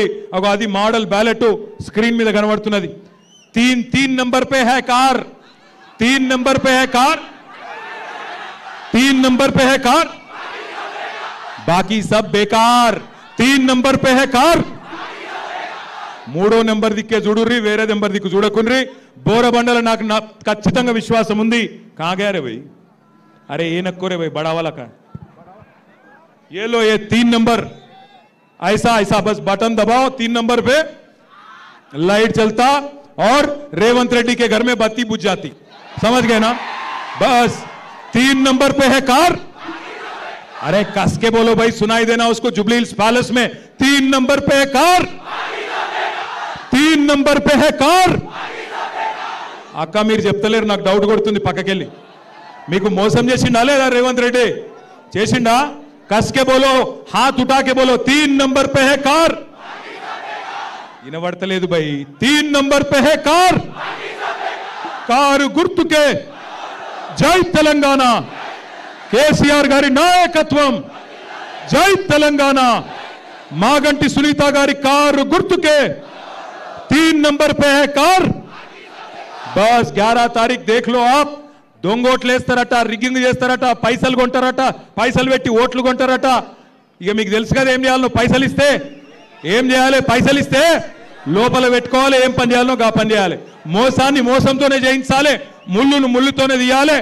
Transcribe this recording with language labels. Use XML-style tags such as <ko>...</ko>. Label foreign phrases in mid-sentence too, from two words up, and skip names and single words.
<te>అది మోడల్ బ్యాలెట్ స్క్రీన్ మీద కనబడుతున్నది.</te> <hi>3 नंबर पे है कार, 3 नंबर पे है कार, 3 नंबर पे है कार, बाकी सब बेकार. 3 नंबर पे है कार.</hi> <te>3వ నెంబర్ దిక్కే చూడుర్రి, వేరే నెంబర్ దిక్కు చూడకుండ్రి. బోరబండల నాకు ఖచ్చితంగా విశ్వాసం ఉంది.</te> <hi>कागा रे भय, अरे ए नक्को रे भय, बड़ावाला का ये लो, ये 3 नंबर ऐसा बस बटन दबाओ, 3 नंबर पे लाइट चलता और रेवंत रेड्डी के घर में बत्ती बुझ जाती. समझ गए ना? बस 3 नंबर पे है कार. अरे कस के बोलो भाई, सुनाई देना उसको. जुबली हिल्स पैलेस में 3 नंबर पे है कार, 3 नंबर पे है कार.</hi> <te>అక్క మీరు చెప్తలేరు, నాకు డౌట్ కొడుతుంది. పక్కకెళ్ళి మీకు మోసం చేసిండా లేదా రేవంత్ రెడ్డి? చేసిండా?</te> <hi>कस के बोलो, हाथ उठा के बोलो, 3 नंबर पे है कार. వినబడతలేదు भाई, 3 नंबर पे है कार.</hi> <te>కారు గుర్తుకే జై తెలంగాణ, కేసీఆర్ గారి నాయకత్వం. జై తెలంగాణ. మాగంటి సునీత గారి కారు గుర్తుకే</te> <hi>3 नंबर पे है कार. बस 11 तारीख देख लो आप.</hi> <te>దొంగోట్లు వేస్తారట, రిగ్గింగ్ చేస్తారట, పైసలు కొంటారట, పైసలు పెట్టి ఓట్లు కొంటారట. ఇక మీకు తెలుసు కదా ఏం చేయాలో. పైసలు ఇస్తే ఏం చేయాలి? పైసలు ఇస్తే లోపల పెట్టుకోవాలి. ఏం పని చేయాలో గా పని చేయాలి. మోసాన్ని మోసంతోనే జయించాలి, ముళ్ళును ముళ్ళుతోనే తీయాలి.</te>